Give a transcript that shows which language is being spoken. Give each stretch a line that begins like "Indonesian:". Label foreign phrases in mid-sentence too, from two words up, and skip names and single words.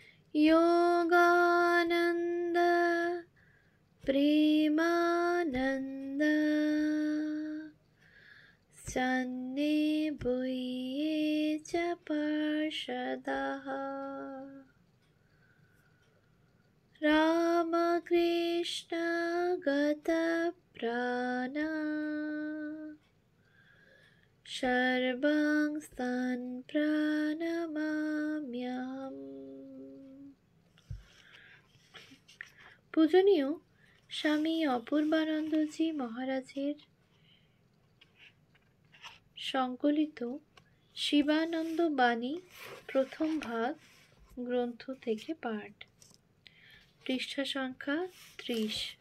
Sanskrit: योगानंद प्रेमानंद सन्निभूये च पार्षदः रामकृष्ण गतप्राणा सर्वांस्तान् प्रणमाम्यहम्।
Bangla: পূজনীয় স্বামী অপূর্বানন্দজি মহারাজের সংকলিত শিবানন্দ বাণী প্রথম ভাগ গ্রন্থ থেকে পাঠ, পৃষ্ঠা সংখ্যা 30।